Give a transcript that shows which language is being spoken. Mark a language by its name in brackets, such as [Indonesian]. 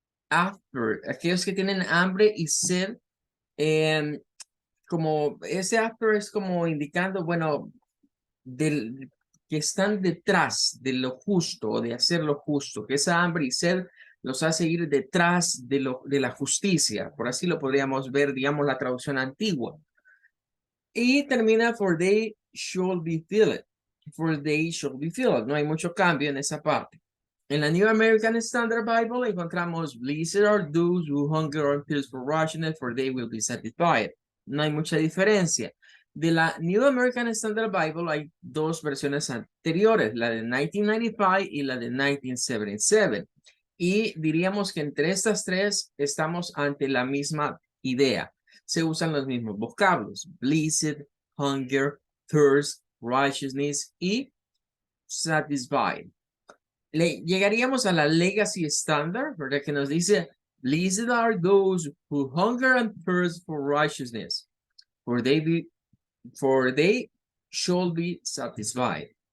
[Spanish] After, aquellos que tienen hambre y sed, em, como ese after es como indicando, bueno, del que están detrás de lo justo o de hacer lo justo, que esa hambre y sed los hace ir detrás de la justicia, por así lo podríamos ver, digamos, la traducción antigua. [English] Y termina for they should be filled. For they should be filled. [Spanish] No hay mucho cambio en esa parte. [English] En la New American Standard Bible encontramos blessed are those who hunger and thirst for righteousness, for they will be satisfied. [Spanish] No hay mucha diferencia. De la New American Standard Bible hay dos versiones anteriores, la de 1995 y la de 1977. Y diríamos que entre estas tres estamos ante la misma idea. Se usan los mismos vocablos, blessed, hunger, thirst, righteousness y satisfied. Llegaríamos a la Legacy Standard, ¿verdad? [English] Que nos dice, blessed are those who hunger and thirst for righteousness, for they shall be satisfied.